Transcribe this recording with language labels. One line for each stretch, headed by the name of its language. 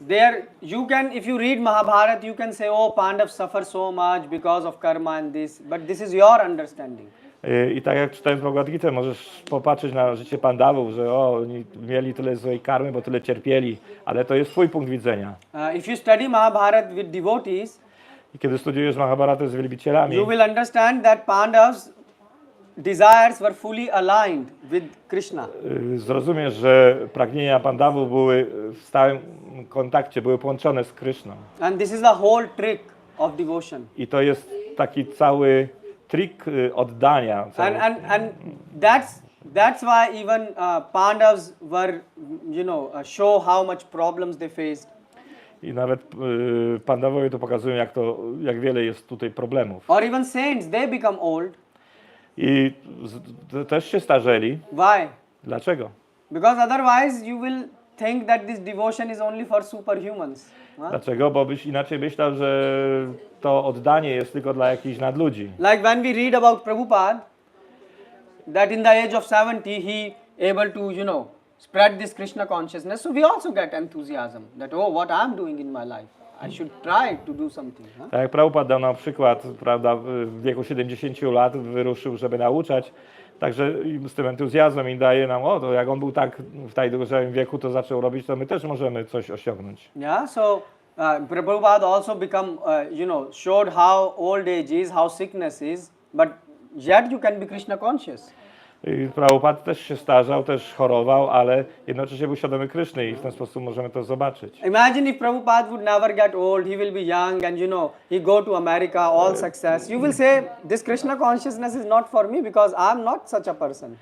English: There you can, if you read Mahabharata, you can say, oh, Pandavas suffer so much because of karma and this, but this is your understanding.
Polish: I tak jak czytając Bhagavad Gitę, możesz popatrzeć na życie Pandawów, że oni mieli tyle złej karmy, bo tyle cierpieli, ale to jest twój punkt widzenia.
English: If you study Mahabharata with devotees,
Polish: i kiedy studiujesz Mahabharatę z wielbicielami,
English: you will understand that Pandavas' desires were fully aligned with Krishna.
Polish: Zrozumiesz, że pragnienia Pandawów były w stałym kontakcie, były połączone z Krishną.
English: And this is the whole trick of devotion.
Polish: I to jest taki cały trik oddania.
English: And that's why even Pandavas were, show how much problems they faced.
Polish: I nawet Pandawowie to pokazują, jak wiele jest tutaj problemów.
English: Or even saints, they become old.
Polish: I też się starzeli.
English: Why?
Polish: Dlaczego?
English: Because otherwise you will think that this devotion is only for superhumans.
Polish: Dlaczego? Bo byś inaczej myślał, że to oddanie jest tylko dla jakichś nadludzi.
English: Like when we read about Prabhupada, that in the age of 70 he able to, spread this Krishna consciousness. So we also get enthusiasm that, oh, what I'm doing in my life, I should try to do something.
Polish: Tak jak Prabhupada dał na przykład, prawda, w wieku 70 lat wyruszył, żeby nauczać, także z tym entuzjazmem i daje nam, to jak on był tak w tak dużym wieku, to zaczął robić, to my też możemy coś osiągnąć.
English: Yeah, so Prabhupada also become, showed how old age is, how sickness is, but yet you can be Krishna conscious.
Polish: Prabhupada też się starzał, też chorował, ale jednocześnie był świadomy Kryszny i w ten sposób możemy to zobaczyć.
English: Imagine if Prabhupada would never get old, he will be young and he go to America, all success. You will say, this Krishna consciousness is not for me because I'm not such a person.